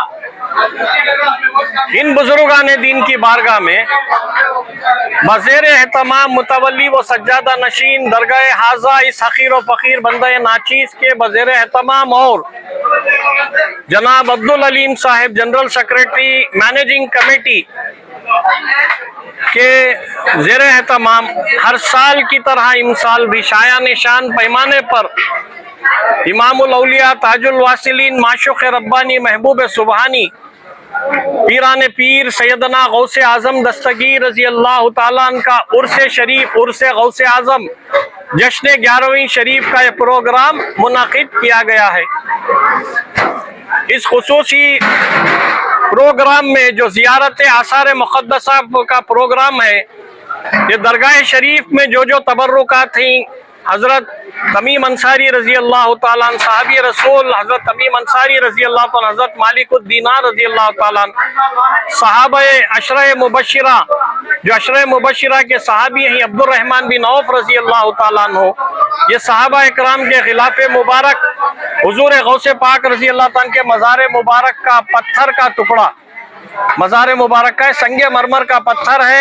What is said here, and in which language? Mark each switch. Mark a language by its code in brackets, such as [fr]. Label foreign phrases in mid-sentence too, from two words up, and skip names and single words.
[ur] ان بزرگان دین کی بارگاہ میں بزیر اہتمام متولی و سجادہ نشین درگاہ ہذا اس حقیر و فقیر بندہ ناچیز کے بزیر اہتمام اور جناب عبدالعلیم صاحب [en] General Secretary Managing Committee [ur] کے زیر اہتمام ہر سال کی طرح امسال بھی شایا نشان پیمانے پر امام الاولیا تاج الواصلین معشوق ربانی محبوب سبحانی پیران پیر سیدنا غوث اعظم دستگیر رضی اللہ تعالیٰ عنہ کا عرس شریف، عرس غوث اعظم दस्तगीर रजी अल्लाह ताला अन्हु का उर्स शरीफ, उर्स गौसे आजम جشن 11ویں شریف کا یہ پروگرام منعقد کیا گیا ہے. اس خصوصی پروگرام میں جو زیارت آثار مقدسہ کا پروگرام ہے، یہ درگاہ شریف میں جو تبرکات تھی، حضرت تمیم انصاری رضی اللہ تعالیٰ عنہ، صحابی رسول حضرت تمیم انصاری رضی اللہ تعالیٰ، حضرت مالک الدینار رضی اللہ تعالیٰ، صحابہ عشرہ مبشرہ, جو عشرہ مبشرہ کے صحابی ہیں عبدالرحمن بن عوف رضی اللہ تعالیٰ عنہ، یہ صحابہ اکرام کے خلاف مبارک حضور غوث پاک رضی اللہ تعالیٰ کے مزار مبارک کا پتھر کا ٹکڑا، مزار مبارک کا سنگ مرمر کا پتھر ہے.